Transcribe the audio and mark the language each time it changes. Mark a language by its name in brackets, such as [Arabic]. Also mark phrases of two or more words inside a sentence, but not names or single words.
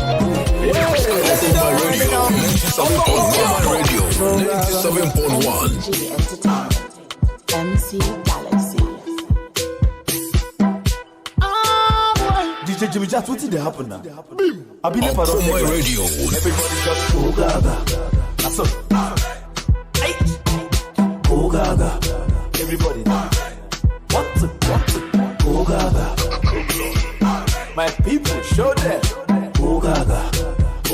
[Nigerian Pidgin] Okoman Radio 97.1. MC Galaxy. DJ Jimmy, just what did happen now? I've been for Okoman Radio. Everybody just go gaga. That's all. Go gaga. Everybody. What to go gaga. My people, show them. Go gaga.